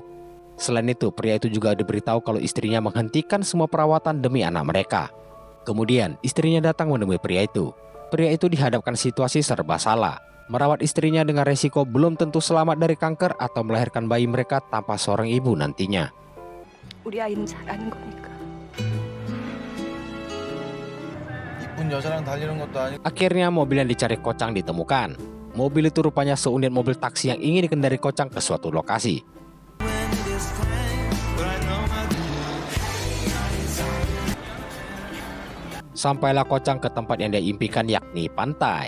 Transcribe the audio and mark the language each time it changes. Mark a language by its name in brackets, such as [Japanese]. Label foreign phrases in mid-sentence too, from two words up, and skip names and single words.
[Indonesian] Selain itu, pria itu juga diberitahu kalau istrinya menghentikan semua perawatan demi anak mereka. Kemudian istrinya datang menemui pria itu. Pria itu dihadapkan situasi serba salah. Merawat istrinya dengan resiko belum tentu selamat dari kanker atau melahirkan bayi mereka tanpa seorang ibu nantinya. [Korean] 우리 아이는 잘하는 거니까. 이쁜 여자랑 달리는 것도 아니고. [Indonesian] Akhirnya mobil yang dicari Kocang ditemukan. Mobil itu rupanya seunit mobil taksi yang ingin dikendari Kocang ke suatu lokasi. Sampailah Kocang ke tempat yang dia impikan, yakni pantai.